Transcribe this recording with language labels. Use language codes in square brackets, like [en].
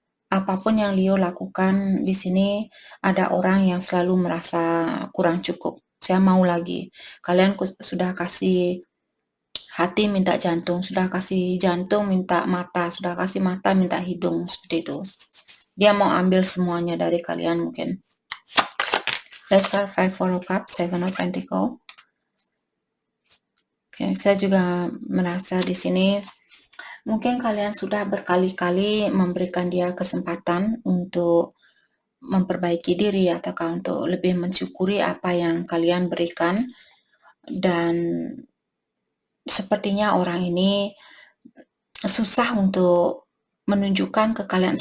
[id] Apapun yang Leo lakukan di sini, ada orang yang selalu merasa kurang cukup. Saya mau lagi. Kalian sudah kasih hati minta jantung, sudah kasih jantung minta mata, sudah kasih mata minta hidung, seperti itu. Dia mau ambil semuanya dari kalian mungkin. [en] Let's start 5 4 of Cups, 7 of Pentacles. [id] Oke, saya juga merasa di sini mungkin kalian sudah berkali-kali memberikan dia kesempatan untuk memperbaiki diri ataukah untuk lebih mensyukuri apa yang kalian berikan, dan sepertinya orang ini susah untuk menunjukkan ke kalian.